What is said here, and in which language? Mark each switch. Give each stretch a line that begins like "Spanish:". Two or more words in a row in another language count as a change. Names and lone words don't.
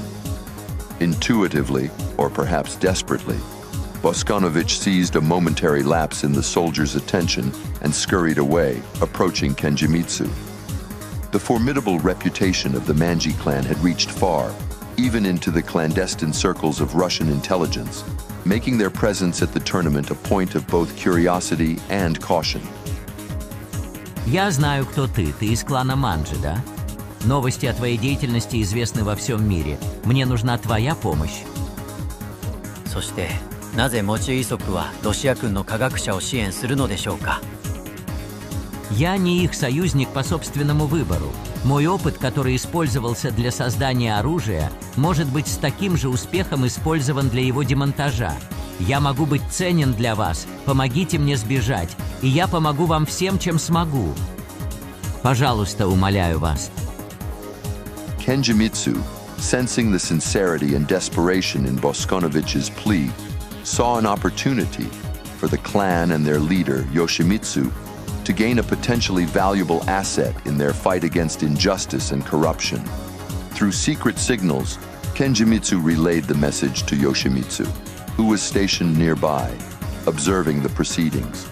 English: Intuitively, or perhaps desperately, Boskonovich seized a momentary lapse in the soldier's attention and scurried away, approaching Kenjimitsu. The formidable reputation of the Manji clan had reached far, even into the clandestine circles of Russian intelligence, making their presence at the tournament a point of both curiosity and caution.
Russian: Я знаю, кто ты. Ты из клана Манджи, да? Новости о твоей деятельности известны во всем мире. Мне нужна твоя помощь.
Japanese: そして、なぜモチイ族はロシア軍の科学者を支援するのでしょうか?
Russian: Я не их союзник по собственному выбору. Мой опыт, который использовался для создания оружия, может быть с таким же успехом использован для его демонтажа. Я могу быть ценен для вас. Помогите мне сбежать, и я помогу вам всем, чем смогу. Пожалуйста, умоляю вас.
English: Kenjimitsu, sensing the sincerity and desperation in Boskonovich's plea, saw an opportunity for the clan and their leader, Yoshimitsu, to gain a potentially valuable asset in their fight against injustice and corruption. Through secret signals, Kenjimitsu relayed the message to Yoshimitsu, who was stationed nearby, observing the proceedings.